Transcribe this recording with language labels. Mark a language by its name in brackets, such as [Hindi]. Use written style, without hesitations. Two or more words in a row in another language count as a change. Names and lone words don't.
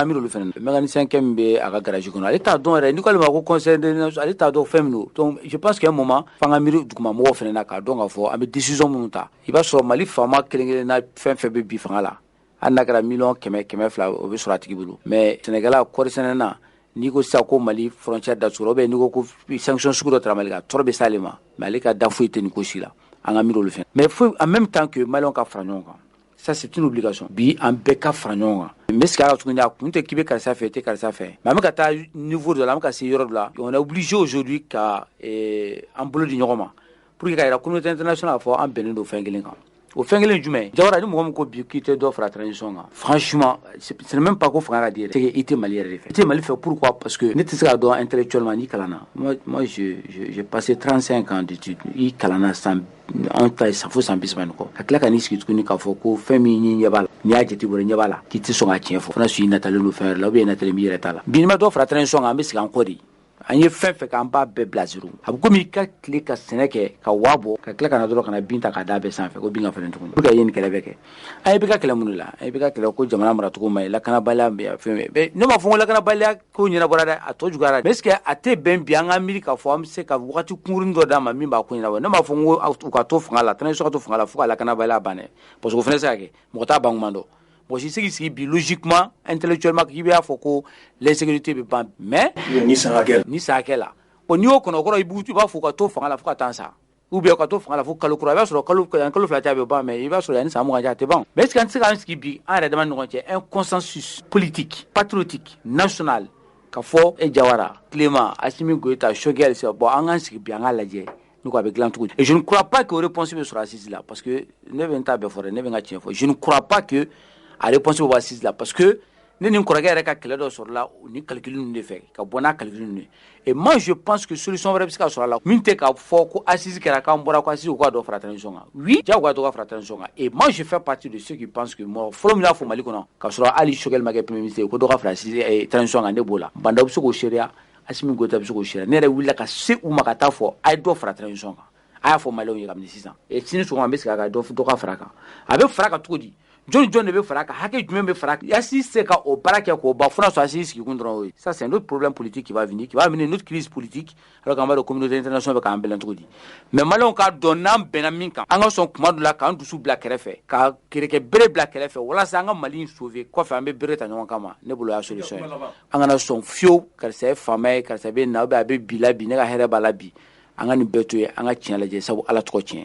[Bambara] miiri olu fana mécanicien kɛ min bɛ a ka garage kɔnɔ ale t'a dɔn yɛrɛ ni ko ale ma ko conseil de ale t'a dɔn fɛn min don [French] donc je pense qu'à un moment [Bambara] fanga miiri duguma mɔgɔw fana na k'a dɔn k'a fɔ an bɛ décision minnu ta i b'a sɔrɔ Mali faama kelen-kelen na fɛn fɛn bɛ bi fanga la hali n'a kɛra million 100 o bɛ sɔrɔ a tigi bolo mais Sénégal kɔɔri sɛnɛ na n'i ko sisan ko Mali frontière datugu [French] ou bien [Bambara] n'i ko ko sanction sugu dɔ tara Mali kan tɔɔrɔ bɛ s'ale ma mais ale ka da foyi tɛ nin ko si la an ka miiri olu fɛn [French] mais faut en même temps que [Bambara] Maliens ka fara ɲɔgɔn kan. [French] Ça c'est une obligation. [Bambara] Bi an bɛɛ ka fara ɲɔgɔn kan. [French] Mais ce qu'il y a [Bambara] tuguni a kun tɛ k'i bɛ karisa fɛ tɛ karisa fɛ. Mais an bɛ ka taa niveau dɔ la an bɛ ka se yɔrɔ dɔ la [French] on est obligé aujourd'hui [Bambara] ka an bolo di ɲɔgɔn ma [French] pour que la communauté internationale [Bambara] fɔ an bɛnnen don fɛn kelen kan o fɛn kelen jumɛn Jawara ni mɔgɔ min ko bi k'i tɛ dɔ fara transition kan [French] franchement ce n'est même pas [Bambara] ko fanga ka di yɛrɛ [French] c'est que [Bambara] i tɛ Mali yɛrɛ de fɛ i tɛ Mali fɛ [French] pourquoi parce que [Bambara] ne tɛ se ka dɔn intellectuellement ni kalanna [French] moi j'ai passé 35 ans d'études [Bambara] i kalanna san an ta san fo san 30 kɔ ka tila ka n'i sigi tuguni k'a fɔ ko fɛn min ɲɛ ɲɛ b'a la n'i y'a jate bɔ ɲɛ b'a la k'i tɛ sɔn ka tiɲɛ fɔ fana su i natalen don fɛn wɛrɛ la ou bien i natalen b'i yɛrɛ ta la bi ni ma dɔ fara transition kan an bɛ sigi an kɔ de an ye fɛn fɛ k'an b'a bɛɛ bila zéro a bɛ komi i ka tile ka sɛnɛ kɛ ka waa bɔ ka tila ka na dɔrɔn ka na bin ta k'a d'a bɛɛ sanfɛ ko bin ka fɛnɛ tuguni [French] pour que [Bambara] i ye nin kɛlɛ bɛɛ kɛ an ye bɛ ka kɛlɛ mun de la an ye bɛ ka kɛlɛ ko jamana maracogo ma ɲi lakanabaliya bɛ fɛn bɛɛ ne m'a fɔ ko lakanabaliya ko ɲɛnabɔra dɛ a tɔ juguyara [French] mais est-ce que [Bambara] a tɛ bɛn bi an ka miiri k'a fɔ an bɛ se ka wagati kunkurunin dɔ d'a ma min b'a ko ɲɛnabɔ ne m'a fɔ ko u ka to fanga la transition ka to fanga la fo ka lakanabaliya ban dɛ [French] parce que [Bambara] o fɛnɛ se ka kɛ mɔgɔ t'a ban kuma dɔn bon si se k'i sigi bi [French] logiquement intellectuellement [Bambara] k'i b'a fɔ ko l'insécurité bɛ ban mais ni san hakɛ la bon n'i y'o kɔnɔ kɔrɔ i b'a fɔ ka to fanga la fo ka taa sa ou bien ka to fanga la fo kalo kura i b'a sɔrɔ kalo fila cɛ a bɛ ban mais i b'a sɔrɔ yanni san mugan cɛ a tɛ ban [French] mais est-ce que [Bambara] an tɛ se k'an sigi bi an yɛrɛ dama ni ɲɔgɔn cɛ [French] un consensus politique patriotique national [Bambara] ka fɔ Jawara Clément Assimi Goïta Choguel bon an k'an sigi bi an k'a lajɛ ni ko a bɛ dilan cogo di [French] et je ne crois pas que [Bambara] réponse bɛ sɔrɔ assise la [French] parce que [Bambara] ne bɛ n ta bɛɛ fɔ dɛ ne bɛ n ka tiɲɛ fɔ [French] je ne crois pas que [Bambara] a réponse bɛ bɔ assise la [French] parce que [Bambara] ne ni n kɔrɔkɛ yɛrɛ ka kɛlɛ dɔ sɔrɔla ni calcul ninnu de fɛ ka bɔ n'a calcul ninnu ye [French] et moi je pense que [Bambara] solution wɛrɛ bɛ se ka sɔrɔ a la min tɛ k'a fɔ ko assise kɛra k'an bɔra ko assise u ka dɔ fara transition kan oui diyagoya dɔ ka fara transition kan [French] et moi je fais partie de ceux qui pensent que [Bambara] mɔgɔ fɔlɔ min y'a fɔ Mali kɔnɔ k'a sɔrɔ hali Choguel ma kɛ [French] premier ministre [Bambara] ko dɔ ka fara transition kan ne b'o la Bandaw bɛ se k'o seereya Assimi Goïta bɛ se k'o seereya ne yɛrɛ wulila ka se u ma ka taa fɔ a ye dɔ fara transition kan a y'a fɔ Maliens ye kabini sisan et sini sɔgɔma an bɛ segin a kan dɔ ka fara kan a bɛ fara kan cogo di jɔn de bɛ fara kan hakɛ jumɛn bɛ fara kan Assise se ka o baara kɛ k'o ban fo n'a sɔrɔ Assise sigi kun dɔrɔn o ye [French] ça c'est un autre problème politique qui va venir une autre crise politique [Bambara] alors qu'an b'a dɔn [French] communauté internationale [Bambara] bɛ k'an bɛlɛn cogo di mais Maliens k'a dɔn n'an bɛnna min kan an ka sɔn kuma dɔ la k'an dusu bila kɛrɛfɛ ka kɛrɛkɛ bere bila kɛrɛfɛ walasa an ka Mali in sauver kɔfɛ an bɛ bere ta ɲɔgɔn kama ne bolo y'a solution ye an kana sɔn fiyewu karisa ye faama ye karisa bɛ na [French] ou bien [Bambara] a bɛ bi la bi ne ka hɛrɛ b'a la bi an ka nin bɛɛ to yen an ka tiɲɛ lajɛ sabu Ala tɔgɔ tiɲɛ